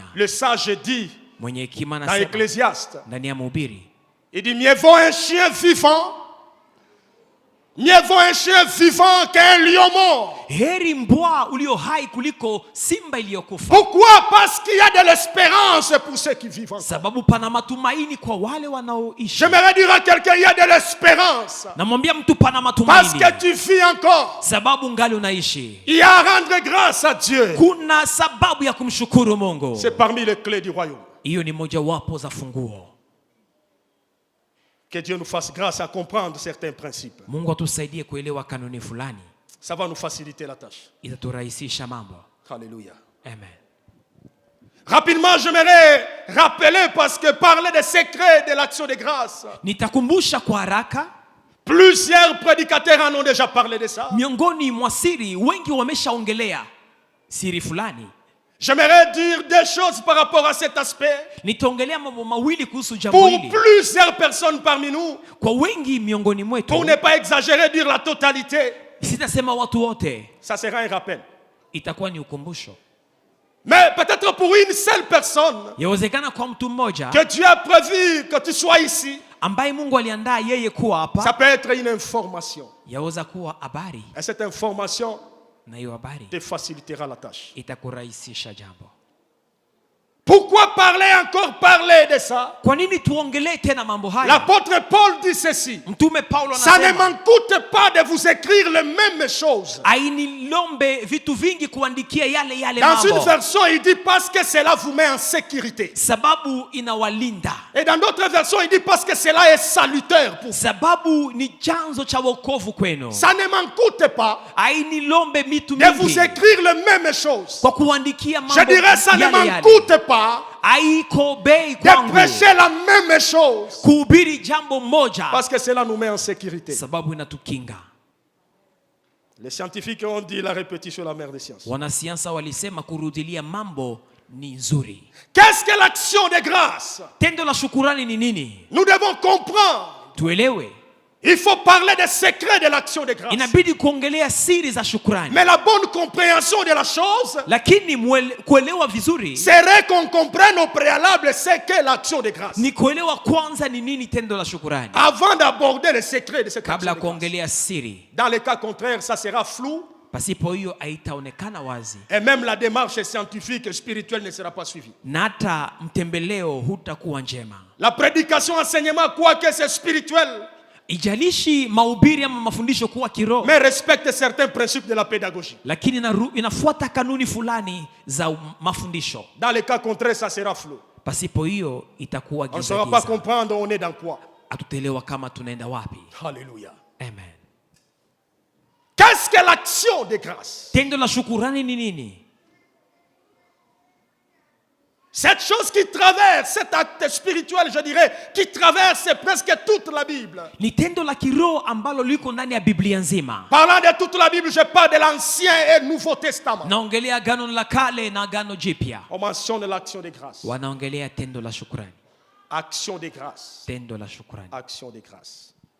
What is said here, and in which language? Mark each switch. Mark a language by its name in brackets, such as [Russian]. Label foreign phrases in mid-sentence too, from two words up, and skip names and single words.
[French] Le sage dit [Swahili] Mwenye hekima [French] dans [Swahili] anasema [French] Ecclésiaste, [Swahili] ndani ya Mhubiri, [French] il dit mieux vaut un chien vivant, mieux vaut un chien vivant qu'un lion mort. [Swahili] heri mbwa ulio hai kuliko simba iliyokufa. [French] Pourquoi? Parce qu'il y a de l'espérance pour ceux qui vivent encore. [Swahili] Sababu pana matumaini kwa wale wanaoishi. [French] J'aimerais dire à quelqu'un, il y a de l'espérance. [Swahili] Namwambia mtu pana [French] Parce [Swahili] matumaini [French] que tu vis encore. [Swahili] sababu ngali unaishi. [French] Il y a à rendre grâce à Dieu. [Swahili] Kuna sababu ya kumshukuru Mungu. [French] C'est parmi les clés du royaume. [Swahili] Hiyo ni mojawapo za funguo. [French] Que Dieu nous fasse grâce à comprendre certains principes. [Swahili] Mungu atusaidie kuelewa kanuni fulani, [French] Ça va nous faciliter la tâche. [Swahili] itaturahisisha mambo. [French] Alléluia. [Swahili] Amen. [French] Rapidement, j'aimerais rappeler, parce que parler des secrets de l'action de grâce, [Swahili] Nitakumbusha kwa haraka, [French] plusieurs prédicateurs en ont déjà parlé de ça. [Swahili] miongoni mwa siri wengi wameshaongelea siri fulani. [French] J'aimerais dire deux choses par rapport à cet aspect. [Swahili] Nitaongelea mambo mawili kuhusu jambo [French] Pour [Swahili] hili. [French] plusieurs personnes parmi nous, [Swahili] Kwa wengi miongoni [French] pour [Swahili] mwetu, [French] ne pas exagérer, dire la totalité, [Swahili] sitasema watu wote, [French] ça sera un rappel. [Swahili] itakuwa ni ukumbusho. [French] Mais peut-être pour une seule personne, [Swahili] Yawezekana kwa mtu mmoja [French] que Dieu a prévu que tu sois ici, [Swahili] ambaye Mungu aliandaa yeye kuwa [French] ça [Swahili] hapa, [French] peut être une information. [Swahili] yaweza kuwa habari, [French] Et cette information [Swahili] na hiyo habari [French] te facilitera la tâche. [Swahili] itakurahisisha jambo. [French] Pourquoi parler de ça? [Swahili] Kwa nini tuongelee tena mambo haya? [French] L'apôtre Paul dit ceci. [Swahili] Mtume Paulo [French] Ça ne [Swahili] anasema, [French] m'en coûte pas de vous écrire les mêmes choses. [Swahili] ainilombe vitu vingi kuandikia yale yale [French] Dans une [Swahili] mambo, [French] version, il dit parce que cela vous met en sécurité. [Swahili] sababu inawalinda, [French] Et dans d'autres versions, il dit parce que cela est salutaire pour vous. [Swahili] sababu ni chanzo cha wokovu kwenu. [French] Ça ne m'en coûte pas [Swahili] Ainilombe mitu [French] de vous [Swahili] mingi [French] écrire les mêmes choses. [Swahili] kwa kuandikia mambo [French] Je dirais ça ne [Swahili] yale [French] m'en [Swahili] yale. [French] coûte pas [Swahili] Haiko bei [French] de [Swahili] kwangu [French] prêcher la même chose. [Swahili] kuhubiri jambo moja, [French] Parce que cela nous met en sécurité. [Swahili] sababu inatukinga. [French] Les scientifiques ont dit la répétition la mère des sciences. [Swahili] Wanasiasa walisema kurudilia mambo ni nzuri. [French] Qu'est-ce que l'action de grâce? [Swahili] Tendo la shukurani ni nini? [French] Nous devons comprendre. [Swahili] Tuelewe. [French] Il faut parler des secrets de l'action de grâce. [Swahili] Inabidi kuongelea siri za shukrani, [French] Mais la bonne compréhension de la chose [Swahili] lakini kuelewa vizuri [French] serait qu'on comprenne au préalable ce qu'est l'action de grâce. [Swahili] ni kuelewa kwanza ni nini tendo la shukurani [French] Avant d'aborder les secrets de cette [Swahili] kabla [French] action [Swahili] ya [French] de grâce. [Swahili] kuongelea siri. [French] Dans le cas contraire, ça sera flou. [Swahili] Pasipo hiyo haitaonekana wazi, [French] Et même la démarche scientifique et spirituelle ne sera pas suivie. [Swahili] na hata mtembeleo hutakuwa njema. [French] La prédication, enseignement, quoi que c'est spirituel, [Swahili] Ijalishi mahubiri ama mafundisho kuwa kiroho, [French] mais respecte certains principes de la pédagogie. [Swahili] lakini inafuata kanuni fulani za mafundisho. [French] Dans le cas contraire, ça sera flou. [Swahili] Pasipo hiyo itakuwa [French] On ne [Swahili] giza [French] saura pas [Swahili] giza, [French] comprendre on est dans quoi. [Swahili] hatutaelewa kama tunaenda wapi. [French] Alléluia. [Swahili] Amen. [French] Qu'est-ce que l'action de grâce? [Swahili] Tendo la shukurani ni nini? [French] Cette chose qui traverse, cet acte spirituel, je dirais, qui traverse presque toute la Bible. [Swahili] Ni tendo la kiroho ambalo liko ndani ya Biblia nzima. [French] Parlant de toute la Bible, je parle de l'Ancien et Nouveau Testament. [Swahili] Naongelea Agano la Kale na Agano Jipya. [French] On mentionne l'action de grâce. [Swahili] Wanaongelea tendo la shukrani. [French] Action de grâce. [Swahili] Tendo la shukrani. [French] Action de grâce.